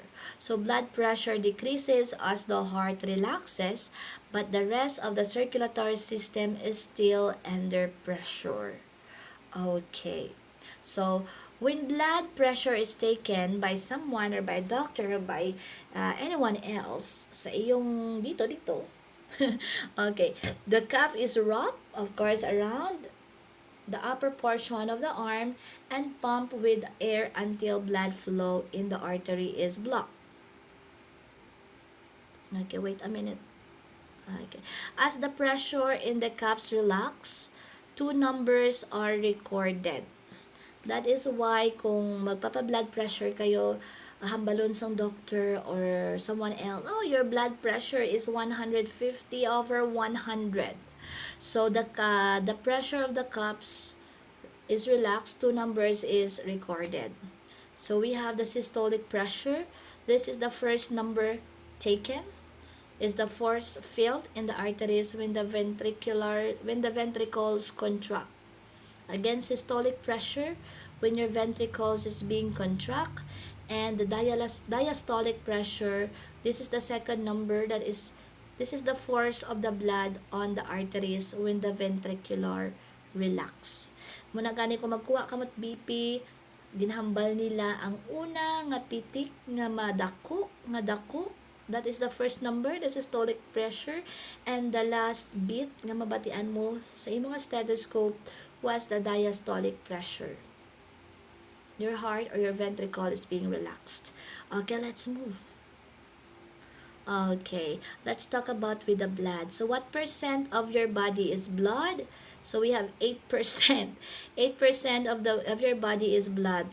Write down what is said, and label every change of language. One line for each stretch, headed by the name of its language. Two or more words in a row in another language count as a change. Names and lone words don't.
English: So blood pressure decreases as the heart relaxes, but the rest of the circulatory system is still under pressure. Okay. So when blood pressure is taken by someone or by doctor or by anyone else
Filipino: sa iyong dito.
English: Okay. The cuff is wrapped, of course, around the upper portion of the arm and pump with air until blood flow in the artery is blocked. Okay, wait a minute. Okay. As the pressure in the cuffs relax, two numbers are recorded. That is why
Hiligaynon: kung magpapa-blood pressure kayo, hambalon sa
English: doctor or someone else, oh, your blood pressure is 150/100. So the pressure of the cups is relaxed, two numbers is recorded. So we have the systolic pressure. This is the first number taken, is the force felt in the arteries when the ventricles contract. Again, systolic pressure when your ventricles is being contract, and the diastolic pressure, this is the second number, this is the force of the blood on the arteries when the ventricular relax.
Hiligaynon: Muna gani kung magkuha kamot BP, ginhambal nila ang una nga pitik nga madako,
English: that is the first number, the systolic pressure, and the last beat
Hiligaynon: nga mabatian mo sa imong
English: stethoscope was the diastolic pressure. Your heart or your ventricle is being relaxed. Okay, let's move. Okay, let's talk about with the blood. So what percent of your body is blood? So we have 8%. 8% of your body is blood.